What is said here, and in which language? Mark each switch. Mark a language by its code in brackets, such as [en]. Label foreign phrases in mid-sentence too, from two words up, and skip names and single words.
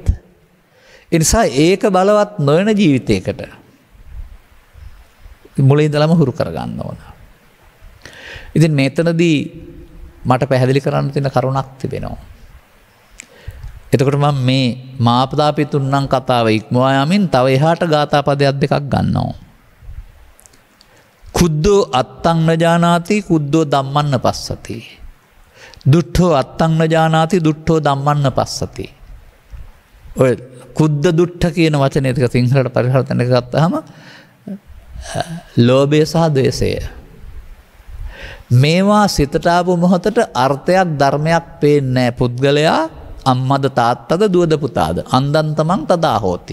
[si] ඒ නිසා ඒක බලවත් නොවන ජීවිතයකට මුලින් ඉඳලම හුරු කර ගන්න ඕන. ඉතින් මේතනදී මට පැහැදිලි කරන්න තියෙන කරුණක් තිබෙනවා. එතකොට මම මේ මාපදාපිතුන්නම් කතාව ඉක්මවා යමින් තව එහාට ගාථා පදයක් දෙකක් ගන්නවා. [pi] කුද්දෝ අත්තං නජානාති කුද්දෝ ධම්මන්න පස්සති. දුට්ඨෝ අත්තං නජානාති දුට්ඨෝ ධම්මන්න පස්සති. [si] ඔය [pi] කුද්ද දුට්ඨ [si] කියන වචනේ ටික සිංහලට පරිවර්තනය කරගත්තාම ලෝභය සහ ද්වේෂය. මේවා සිතට ආපු මොහොතට අර්ථයක් ධර්මයක් පේන්නේ නැහැ. පුද්ගලයා අම්මද තාත්තද දුවද පුතාද [pi] අන්දන් තමන් තදා හෝති.